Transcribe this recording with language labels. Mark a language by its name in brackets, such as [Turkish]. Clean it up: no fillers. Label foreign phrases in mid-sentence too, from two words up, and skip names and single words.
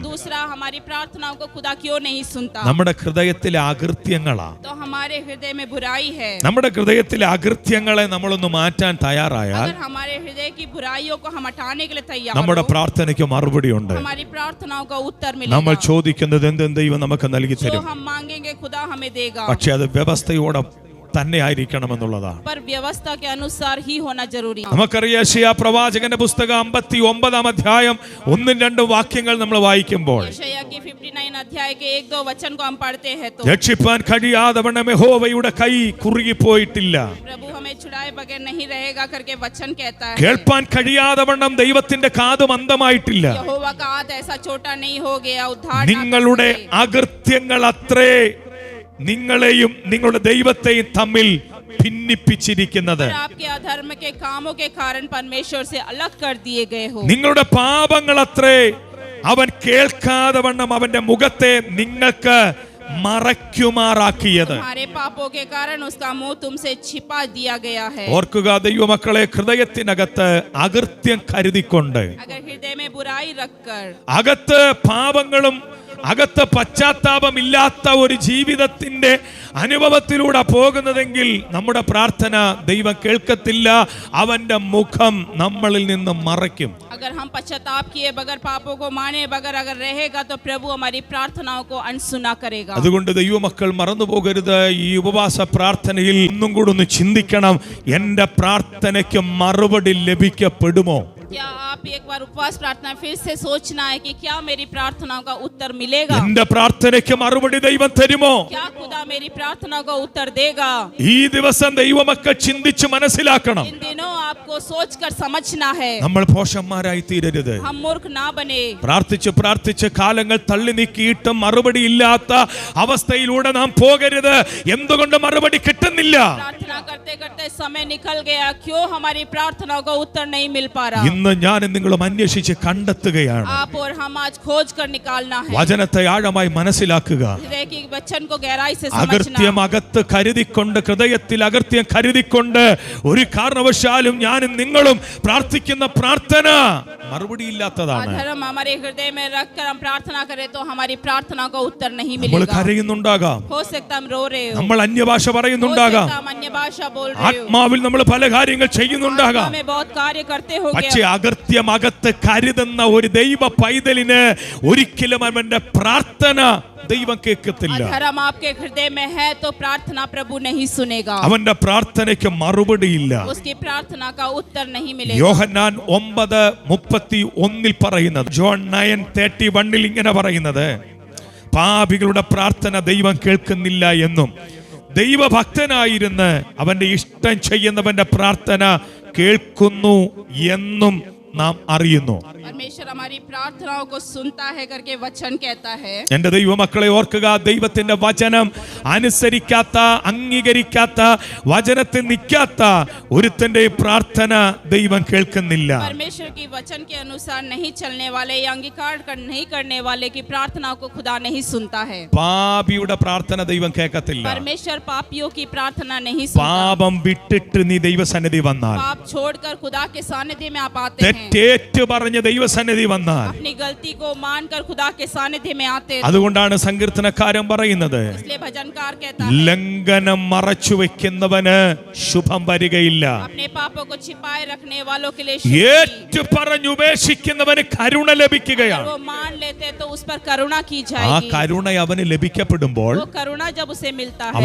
[Hindi] दूसरा, हमारी प्रार्थनाओं को खुदा क्यों नहीं सुनता? [Malayalam] നമ്മുടെ ഹൃദയത്തിലെ അകൃത്യങ്ങളാ. [Hindi] तो हमारे हृदय में बुराई है. [Malayalam] നമ്മുടെ ഹൃദയത്തിലെ അകൃത്യങ്ങളെ നമ്മളൊന്ന് മാറ്റാൻ തയ്യാറായാൽ [Hindi] अगर हमारे हृदय की बुराइयों को हम हटाने के लिए तैयार [Malayalam] നമ്മുടെ [Hindi] हो, [Malayalam] പ്രാർത്ഥനയ്ക്ക് മറുപടി ഉണ്ട്. [Hindi] हमारी प्रार्थनाओं का उत्तर [Malayalam] നമ്മൾ [Hindi] मिलेगा. [Malayalam] ചോദിക്കുന്നത് എന്തും ദൈവം നമുക്ക് നൽകി [Hindi] जो [Malayalam] തരും. [Hindi] हम मांगेंगे खुदा हमें देगा, [Malayalam] പക്ഷെ അത് വ്യവസ്ഥയോടെ തന്നെ ആയിരിക്കണമെന്നുള്ളതാണ്. [Hindi] पर व्यवस्था के अनुसार ही होना जरूरी है. [Malayalam] നമുക്കറിയാം, യെശയ്യാ പ്രവാചകന്റെ പുസ്തകം 59 അധ്യായം 1-2 വാക്യങ്ങൾ നമ്മൾ വായിക്കുമ്പോൾ, [Hindi] यशायाह की 59 अध्याय के 1-2 वचन को हम पढ़ते हैं तो [Malayalam] രക്ഷിപ്പാൻ കഴിയാതെ വണ്ണം യഹോവയുടെ കൈ കുറുകിപ്പോയിട്ടില്ല, [Hindi] प्रभु हमें छुड़ाए बगैर नहीं रहेगा करके वचन कहता है. [Malayalam] കേൾപ്പാൻ കഴിയാതെ വണ്ണം ദൈവത്തിന്റെ കാത് മന്ദമായിട്ടില്ല. [Hindi] यहोवा का हाथ ऐसा छोटा नहीं हो गया, उद्धार ना कर [Malayalam] നിങ്ങളുടെ [Hindi] सके. [Malayalam] അകൃത്യങ്ങൾ അത്രേ നിങ്ങളെയും നിങ്ങളുടെ ദൈവത്തെയും തമ്മിൽ ഭിന്നിപ്പിച്ചിരിക്കുന്നത്. [Hindi] पर आपके अधर्म के कामों के कारण परमेश्वर से अलग कर दिए गए हो. [Malayalam] നിങ്ങളുടെ പാപങ്ങൾ അത്രേ അവൻ കേൾക്കാതെ വണ്ണം അവന്റെ മുഖത്തെ നിങ്ങൾക്ക് മറയ്ക്കുമാറാക്കിയത്. [Hindi] तुम्हारे पापों के कारण उसका मुंह तुमसे छिपा दिया गया है. [Malayalam] ഓർക്കുക ദൈവമക്കളെ, ഹൃദയത്തിനകത്ത് അകൃത്യം കരുതിക്കൊണ്ട്, [Hindi] अगर हृदय में बुराई रखकर, [Malayalam] അകത്ത് പാപങ്ങളും അകത്ത് പശ്ചാത്താപമില്ലാത്ത ഒരു ജീവിതത്തിന്റെ അനുഭവത്തിലൂടെ പോകുന്നതെങ്കിൽ നമ്മുടെ പ്രാർത്ഥന ദൈവം കേൾക്കത്തില്ല, അവന്റെ മുഖം നമ്മളിൽ നിന്ന് മറയ്ക്കും. [Hindi] अगर हम पश्चाताप किए बगैर, पापों को माने बगैर अगर रहेगा तो प्रभु हमारी प्रार्थनाओं को अनसुना करेगा. [Malayalam] അതുകൊണ്ട് ദൈവമക്കൾ മറന്നു പോകരുത്, ഈ ഉപവാസ പ്രാർത്ഥനയിൽ ഒന്നും കൂടെ ഒന്ന് ചിന്തിക്കണം, എന്റെ പ്രാർത്ഥനയ്ക്ക് മറുപടി ലഭിക്കപ്പെടുമോ? [Hindi] क्या आप एक बार उपवास प्रार्थना फिर से सोचना है कि क्या मेरी प्रार्थनाओं का उत्तर मिलेगा? [Malayalam] എന്റെ പ്രാർത്ഥനയ്ക്ക് മറുപടി ദൈവം തരുമോ? [Hindi] क्या खुदा मेरी प्रार्थना का उत्तर देगा? [Malayalam] ഈ ദിവസം ദൈവമക്കൾ ചിന്തിച്ച് മനസ്സിലാക്കണം. [Hindi] इन दिनों आप आपको सोचकर समझना है। [Malayalam] നമ്മൾ ഭോഷന്മാരായി തീരരുത്. [Hindi] हम मूर्ख ना बने। [Malayalam] പ്രാർത്ഥിച്ച് കാലങ്ങൾ തള്ളി നീക്കിയിട്ടും മറുപടി ഇല്ലാത്ത അവസ്ഥയിലൂടെ നാം പോകരുത്. എന്തുകൊണ്ട് മറുപടി കിട്ടുന്നില്ല? [Hindi] प्रार्थना करते करते समय निकल गया, क्यों हमारी प्रार्थनाओं का उत्तर नहीं मिल पा रहा? [Malayalam] ഇന്ന് ഞാനും നിങ്ങളും അന്വേഷിച്ച് കണ്ടെത്തുകയാണ്. [Hindi] आप और हम आज खोज कर निकालना है। [Malayalam] വചനത്തെ ആഴമായി മനസ്സിലാക്കുക. [Hindi] हृदय की वचन को गहराई से [Malayalam] അകൃത്യം [Hindi] समझना। [Malayalam] അകത്ത് കരുതിക്കൊണ്ട്, ഹൃദയത്തിൽ അകൃത്യം കരുതിക്കൊണ്ട് ഒരു കാരണവശാലും ഞാനും നിങ്ങളും പ്രാർത്ഥിക്കുന്ന പ്രാർത്ഥന മറുപടിയില്ലാത്തതാണ്. [Hindi] अधर्म हमारे हृदय में रखकर हम प्रार्थना करें तो हमारी प्रार्थना का उत्तर नहीं [Malayalam] നമ്മൾ [Hindi] मिलेगा। [Malayalam] കരയുന്നുണ്ടാകാം, [Hindi] हो सकता हम रो रहे हो, [Malayalam] നമ്മൾ അന്യഭാഷ [Hindi] हो [Malayalam] പറയുന്നുണ്ടാകാം, [Hindi] सकता हम अन्य भाषा बोल रहे हो, [Malayalam] ആത്മാവിൽ നമ്മൾ പല കാര്യങ്ങൾ ചെയ്യുന്നുണ്ടാകാം. [Hindi] हमें बहुत कार्य करते हो [Malayalam] പക്ഷേ [Hindi] गया। [Malayalam] അകൃത്യം അകത്ത് കരുതുന്ന ഒരു ദൈവ പൈതലിന് ഒരിക്കലും അവന്റെ പ്രാർത്ഥന ദൈവം കേൾക്കത്തില്ല. [Hindi] अधर्म आपके हृदय में है तो प्रार्थना प्रभु नहीं सुनेगा, [Malayalam] അവന്റെ പ്രാർത്ഥനയ്ക്ക് മറുപടിയില്ല. [Hindi] उसकी प्रार्थना का उत्तर नहीं मिलेगा। [Malayalam] യോഹന്നാൻ 9:31 പറയുന്നത്, ജോൺ 9:31 ഇങ്ങനെ പറയുന്നത്, പാപികളുടെ പ്രാർത്ഥന ദൈവം കേൾക്കുന്നില്ല എന്നും ദൈവഭക്തനായിരുന്ന് അവന്റെ ഇഷ്ടം ചെയ്യുന്നവന്റെ പ്രാർത്ഥന കേൾക്കുന്നു എന്നും നാം അറിയുന്നു. [Hindi] परमेश्वर हमारी प्रार्थनाओं को सुनता है करके वचन कहता है। [Malayalam] എന്റെ ദൈവമക്കളെ ഓർക്കുക, ദൈവത്തിന്റെ വചനം അനുസരിക്കാത്ത, അംഗീകരിക്കാത്ത, വചനത്തിൽ നിൽക്കാത്ത ഒരുത്തന്റെ പ്രാർത്ഥന ദൈവം കേൾക്കുന്നില്ല. [Hindi] परमेश्वर की वचन के अनुसार नहीं चलने वाले या अंगीकार नहीं करने वाले की प्रार्थना को खुदा नहीं सुनता है। [Malayalam] പാപിയുടെ പ്രാർത്ഥന ദൈവം കേൾക്കത്തില്ല. [Hindi] परमेश्वर पापियों की प्रार्थना नहीं सुनता। [Malayalam] പാപം വിട്ടിട്ട് നീ ദൈവസന്നിധി വന്നാൽ, [Hindi] पाप छोड़कर खुदा के सानिध्य में आप आते हैं, [Malayalam] തെറ്റേറ്റു പറഞ്ഞ് ദൈവസന്നിധി വന്നാൽ, [Hindi] अपनी गलती को मानकर खुदा के सानिध्य में आते हैं। [Malayalam] അതുകൊണ്ടാണ് സങ്കീർത്തനക്കാരൻ പറയുന്നത്, [Hindi] इसलिए भजनकार कहता है, [Malayalam] ലംഘനം മറച്ചു വെക്കുന്നവന് ശുഭം വരികയില്ല, [Hindi] अपने पापों को छिपाए रखने वालों के लिए शुभ [Malayalam] ഏറ്റു പറഞ്ഞു ഉപേക്ഷിക്കുന്നവന് കരുണ ലഭിക്കുകയാണ്. [Hindi] वो मान लेते तो उस पर करुणा की [Malayalam] ആ [Hindi] जाएगी। [Malayalam] കരുണ അവന് ലഭിക്കപ്പെടുമ്പോൾ [Hindi] वो करुणा जब उसे मिलता है